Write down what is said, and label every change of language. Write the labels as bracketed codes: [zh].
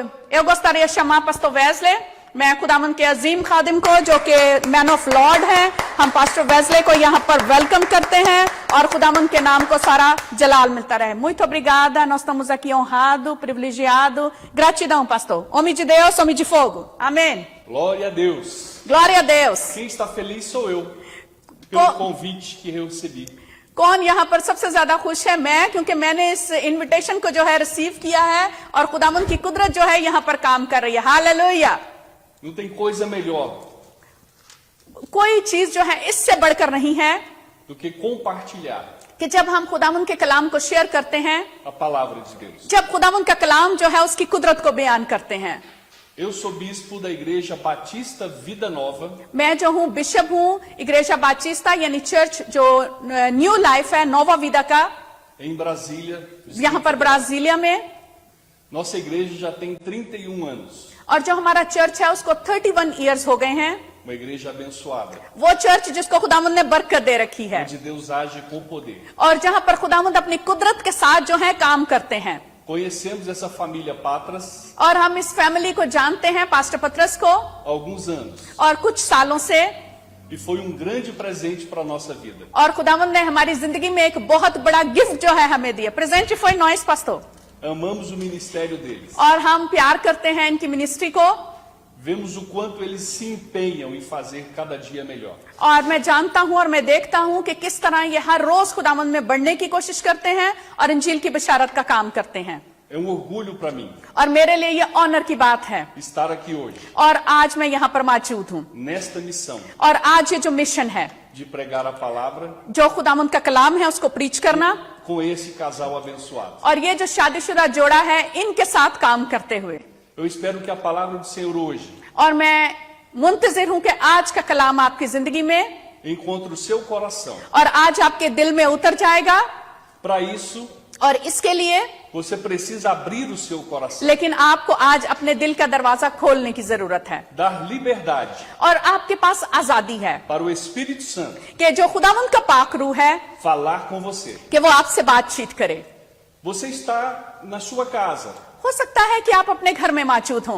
[pt] Eu gostaria de chamar pastor Wesley. [hi] मैं खुदावंद के अजीम खादिम को जो कि [en] man of lord [hi] हैं, हम पास्टर वेस्ले को यहाँ पर वेलकम करते हैं और खुदावंद के नाम को सारा जलाल मिलता रहे. [pt] Muito obrigada, nós estamos aqui honrado, privilegiado. Gratidão, pastor. Homem de Deus, homem de fogo. Amém. Glória a Deus. Glória a Deus. Quem está feliz sou eu, pelo convite que eu recebi. [hi] कौन यहाँ पर सबसे ज्यादा खुश है? मैं, क्योंकि मैंने इस इनविटेशन को जो है रिसीव किया है और खुदावंद की कुदरत जो है यहाँ पर काम कर रही है. Hallelujah. [pt] Não tem coisa melhor [hi] कोई चीज जो है इससे बढ़कर नहीं है [pt] do que compartilhar [hi] कि जब हम खुदावंद के कलाम को शेयर करते हैं, [pt] a palavra de Deus. [hi] जब खुदावंद का कलाम जो है उसकी कुदरत को बयान करते हैं. [pt] Eu sou bispo da Igreja Batista Vida Nova, [hi] मैं जो हूँ बिशप हूँ इग्रेजा बाचिस्ता यानी चर्च जो न्यू लाइफ है नोवा विदा का, [pt] em Brasília. [hi] यहाँ पर ब्राजीलिया में. [pt] Nossa igreja já tem 31 anos. [hi] और जो हमारा चर्च है उसको 31 इयर्स हो गए हैं. [pt] Uma igreja abençoada, [hi] वो चर्च जिसको खुदावंद ने बरकत दे रखी है [pt] onde Deus age com poder. [hi] और जहाँ पर खुदावंद अपनी कुदरत के साथ जो है काम करते हैं. [pt] Conhecemos essa família Patras [hi] और हम इस फैमिली को जानते हैं, पास्टर पत्रस को, [pt] há alguns anos. [hi] और कुछ सालों से. [pt] E foi grande presente para a nossa vida. [hi] और खुदावंद ने हमारी जिंदगी में एक बहुत बड़ा गिफ्ट जो है हमें दिया. [pt] प्रेजेंट foi nós, pastor. Amamos o ministério deles. [hi] और हम प्यार करते हैं इनकी मिनिस्ट्री को. [pt] Vemos o quanto eles se empenham em fazer cada dia melhor. [hi] और मैं जानता हूं और मैं देखता हूं कि किस तरह ये हर रोज खुदावंद में बढ़ने की कोशिश करते हैं और इंजील की बशारत का काम करते हैं. [pt] É orgulho para mim [hi] और मेरे लिए ये ऑनर की बात है [pt] estar aqui hoje [hi] और आज मैं यहाँ पर मौजूद हूँ. [pt] nesta missão [hi] और आज ये जो मिशन है [pt] de pregar a palavra [hi] जो खुदावंद का कलाम है उसको प्रीच करना, [pt] com esse casal abençoado. [hi] और ये जो शादीशुदा जोड़ा है इनके साथ काम करते हुए. [pt] Eu espero que a palavra do Senhor hoje [hi] और मैं मुंतजिर हूँ कि आज का कलाम आपकी जिंदगी में [pt] encontre o seu coração. [hi] और आज आपके दिल में उतर जाएगा. [pt] Para isso, [hi] और इसके लिए [pt] você precisa abrir o seu coração, [hi] लेकिन आपको आज अपने दिल का दरवाजा खोलने की जरूरत है [pt] dar liberdade [hi] और आपके पास आजादी है [pt] para o Espírito Santo [hi] कि जो खुदावंद का पाक रूह है [pt] falar com você. [hi] कि वो आपसे बातचीत करे. [pt] Você está na sua casa [hi] हो सकता है कि आप अपने घर में मौजूद हों,